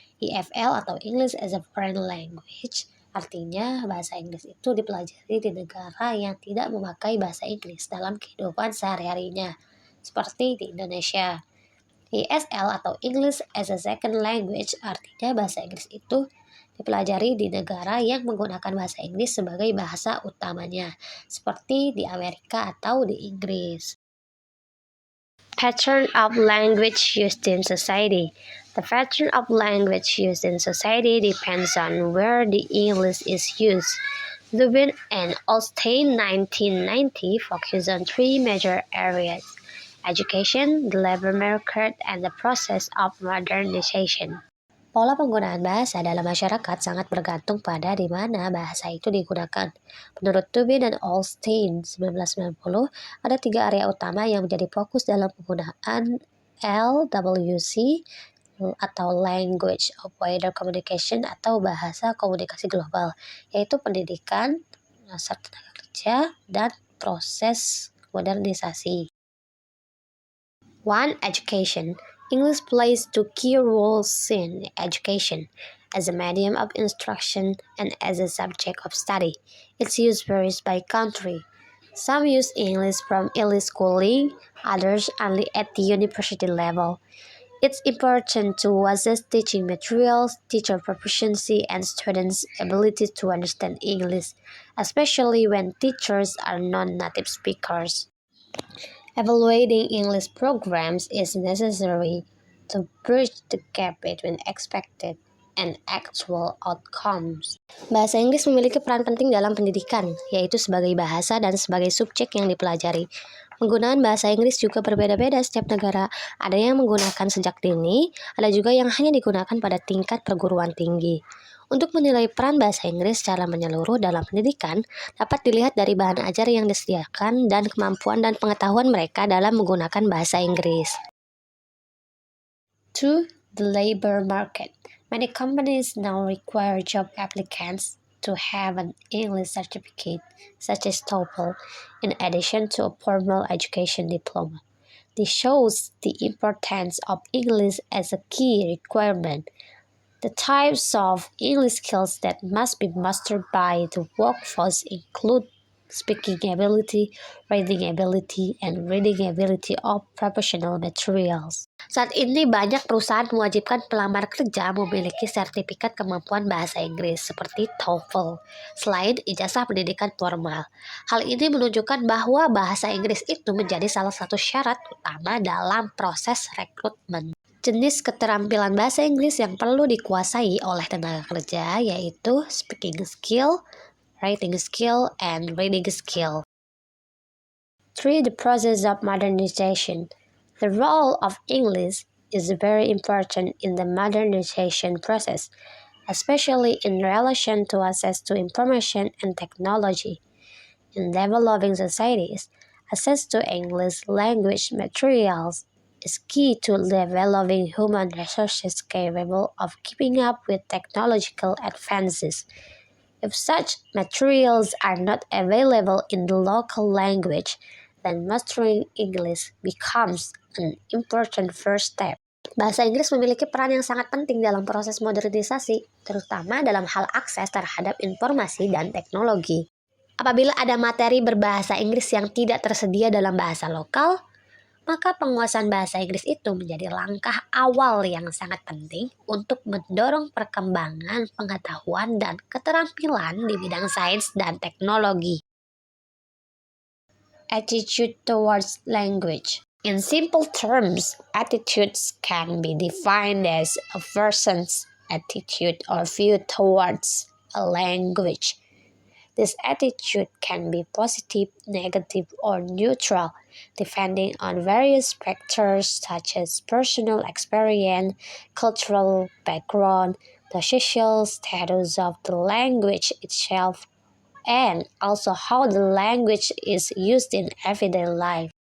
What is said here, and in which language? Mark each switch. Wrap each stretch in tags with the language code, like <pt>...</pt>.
<id>EFL atau English as a Foreign Language artinya bahasa Inggris itu dipelajari di negara yang tidak memakai bahasa Inggris dalam kehidupan sehari-harinya, seperti di Indonesia. ESL atau English as a Second Language artinya bahasa Inggris itu dipelajari di negara yang menggunakan bahasa Inggris sebagai bahasa utamanya, seperti di Amerika atau di Inggris.</id> <en>Pattern of language used in society. The pattern of language used in society depends on where the English is used. Lubin and Austin 1990 focus on three major areas: education, the labor market, and the process of modernization.</en> <id>Pola penggunaan bahasa dalam masyarakat sangat bergantung pada di mana bahasa itu digunakan. Menurut Tubin dan Austin 1990, ada tiga area utama yang menjadi fokus dalam penggunaan LWC atau Language of Wider Communication atau bahasa komunikasi global, yaitu pendidikan, pasar tenaga kerja, dan proses modernisasi.</id> <en>1. Education. English plays two key roles in education, as a medium of instruction and as a subject of study. Its use varies by country. Some use English from early schooling, others only at the university level. It's important to assess teaching materials, teacher proficiency, and students' ability to understand English, especially when teachers are non-native speakers. Evaluating English programs is necessary to bridge the gap between expected and actual outcomes.</en> <id>Bahasa Inggris memiliki peran penting dalam pendidikan, yaitu sebagai bahasa dan sebagai subjek yang dipelajari. Penggunaan bahasa Inggris juga berbeda-beda setiap negara. Ada yang menggunakan sejak dini, ada juga yang hanya digunakan pada tingkat perguruan tinggi. Untuk menilai peran bahasa Inggris secara menyeluruh dalam pendidikan, dapat dilihat dari bahan ajar yang disediakan dan kemampuan dan pengetahuan mereka dalam menggunakan bahasa Inggris. 2.</id> <en>The labor market. Many companies now require job applicants to have an English certificate, such as TOEFL, in addition to a formal education diploma. This shows the importance of English as a key requirement. The types of English skills that must be mastered by the workforce include speaking ability, writing ability, and reading ability of professional materials.</en> <id>Saat ini banyak perusahaan mewajibkan pelamar kerja memiliki sertifikat kemampuan bahasa Inggris seperti TOEFL, selain ijazah pendidikan formal. Hal ini menunjukkan bahwa bahasa Inggris itu menjadi salah satu syarat utama dalam proses rekrutmen. Jenis keterampilan bahasa Inggris yang perlu dikuasai oleh tenaga kerja yaitu</id> <en>speaking skill, writing skill, and reading skill. 3. The process of modernization. The role of English is very important in the modernization process, especially in relation to access to information and technology. In developing societies, access to English language materials is key to developing human resources capable of keeping up with technological advances. If such materials are not available in the local language, then mastering English becomes an important first step.</en> <id>Bahasa Inggris memiliki peran yang sangat penting dalam proses modernisasi, terutama dalam hal akses terhadap informasi dan teknologi. Apabila ada materi berbahasa Inggris yang tidak tersedia dalam bahasa lokal, maka penguasaan bahasa Inggris itu menjadi langkah awal yang sangat penting untuk mendorong perkembangan pengetahuan dan keterampilan di bidang sains dan teknologi.</id> <en>Attitude towards language. In simple terms, attitudes can be defined as a person's attitude or view towards a language. This attitude can be positive, negative, or neutral, depending on various factors such as personal experience, cultural background, the social status of the language itself, and also how the language is used in everyday life.</en>